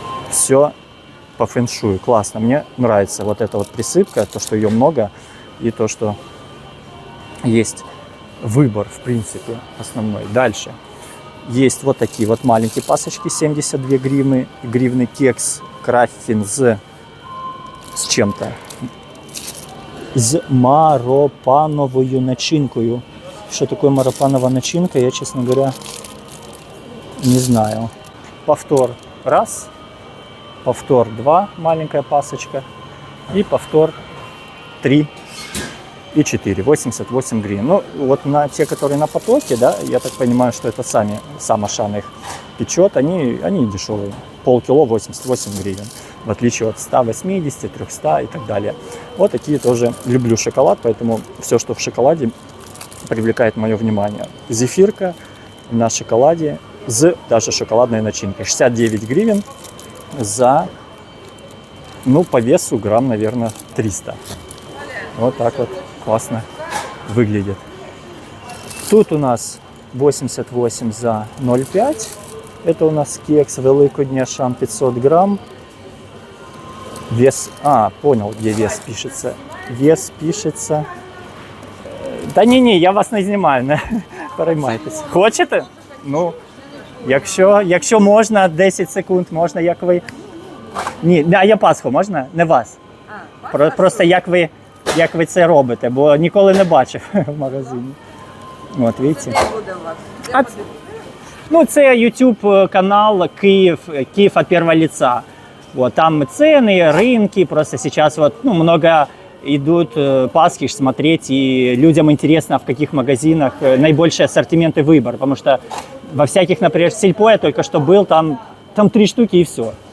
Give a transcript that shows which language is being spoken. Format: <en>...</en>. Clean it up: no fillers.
<ru>Все по фэншую. Классно. Мне нравится вот эта вот присыпка, то, что ее много, и то, что есть выбор, в принципе, основной. Дальше. Есть вот такие вот маленькие пасочки, 72 гривны. Гривны кекс краффин с чем-то.</ru> <uk>З маропановою начинкою.</uk> <ru>Что такое маропанова начинка, я, честно говоря, не знаю. Повтор раз. Повтор 2, маленькая пасочка. И повтор 3 и 4, 88 гривен. Ну, вот на те, которые на потоке, да, я так понимаю, что это сам Ашан их печет, они дешевые. Полкило 88 гривен. В отличие от 180, 300 и так далее. Вот такие тоже люблю шоколад, поэтому все, что в шоколаде, привлекает мое внимание. Зефирка на шоколаде с даже шоколадной начинкой. 69 гривен за, ну, по весу грамм, наверное, 300. Вот так вот классно выглядит. Тут у нас 88 за 0,5. Это у нас кекс Великодні Ашан 500 грамм. Вес, понял, где вес пишется. Вес пишется.</ru> <uk>Да ні, я вас не знімаю, не переймайтесь. Хочете? Ну, якщо можна, 10 секунд, можна, як ви Ні, а я Пасху можна? Не вас. Просто як ви це робите, бо ніколи не бачив в магазині. От, бачите? Де буде у вас? Де А- буде? Ну, це YouTube канал Киев от первого лица.</uk> <ru>Вот, там цены, рынки, просто сейчас вот, ну, много идут Пасхи смотреть, и людям интересно, в каких магазинах наибольший ассортимент и выбор, потому что во всяких, например, Сельпо я только что был, там 3 штуки и все.</ru>